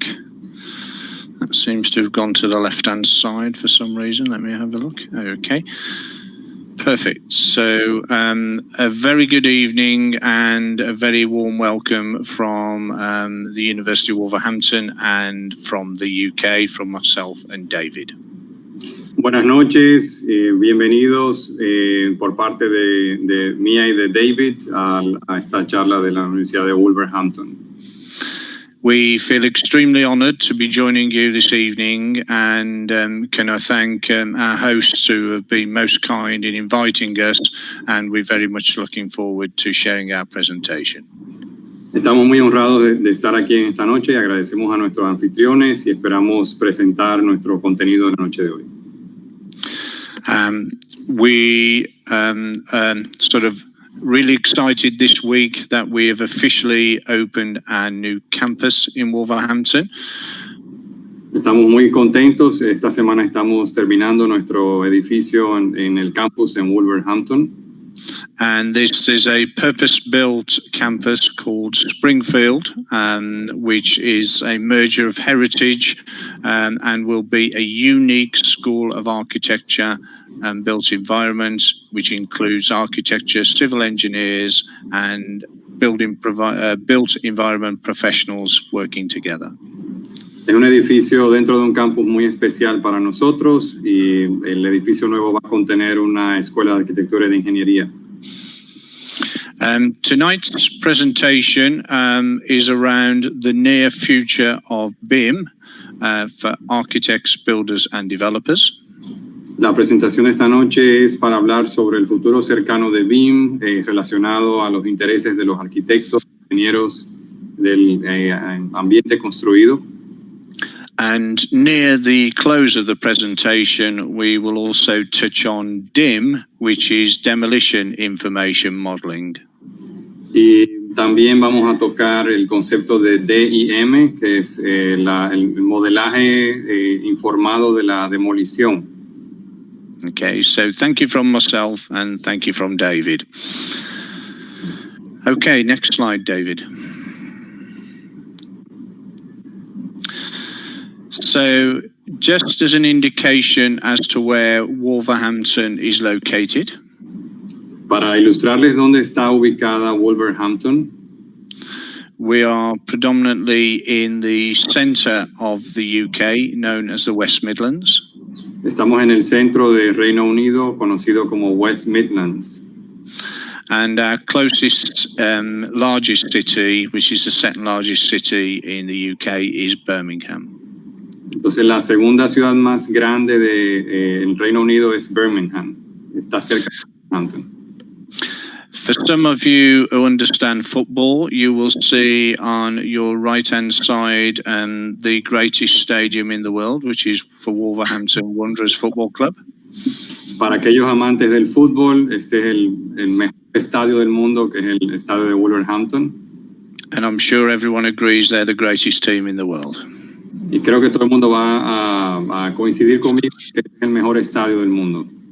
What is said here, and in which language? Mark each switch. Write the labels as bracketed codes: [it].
[en] That seems to have gone to the left-hand side for some reason. Let me have a look. Okay, perfect. So a very good evening and a very warm welcome from the University of Wolverhampton and from the UK, from myself and David. [es] Buenas noches, bienvenidos por parte de mía y de David a esta charla de la Universidad de Wolverhampton. [en] We feel extremely honoured to be joining you this evening, and can I thank our hosts who have been most kind in inviting us, and we're very much looking forward to sharing our presentation. [es] Estamos muy honrados de estar aquí en esta noche y agradecemos a nuestros anfitriones y esperamos presentar nuestro contenido de la noche de hoy. [en] We sort of really excited this week that we have officially opened our new campus in Wolverhampton. [es] Estamos muy contentos. Esta semana estamos terminando nuestro edificio en el campus en Wolverhampton. [en] And this is a purpose-built campus called Springfield, which is a merger of heritage and will be a unique school of architecture and built environment, which includes architecture, civil engineers, and built environment professionals working together. [es] Es un edificio dentro de un campus muy especial para nosotros y el edificio nuevo va a contener una escuela de arquitectura y de ingeniería. [en] Tonight's presentation is around the near future of BIM for architects, builders and developers. [es] La presentación de esta noche es para hablar sobre el futuro cercano de BIM relacionado a los intereses de los arquitectos, ingenieros del ambiente construido. [en] And near the close of the presentation, we will also touch on DIM, which is Demolition Information Modeling. [es] Y también vamos a tocar el concepto de DIM, que es el modelaje informado de la demolición. [en] Okay, so thank you from myself and thank you from David. Okay, next slide, David. So, just as an indication as to where Wolverhampton is located. [es] Para ilustrarles dónde está ubicada Wolverhampton. [en] We are predominantly in the centre of the UK, known as the West Midlands. [es] Estamos en el centro de Reino Unido, conocido como West Midlands. [en] And our closest, largest city, which is the second largest city in the UK, is Birmingham. [es] Entonces, la segunda ciudad más grande del Reino Unido es Birmingham. Está cerca de Wolverhampton. [en] For some of you who understand football, you will see on your right-hand side the greatest stadium in the world, which is for Wolverhampton Wanderers Football Club. [es] Para aquellos amantes del fútbol, este es el mejor estadio del mundo, que es el estadio de Wolverhampton. [en] And I'm sure everyone agrees they're the greatest team in the world. [es] Y creo que todo el mundo va a coincidir conmigo que es el mejor estadio del mundo.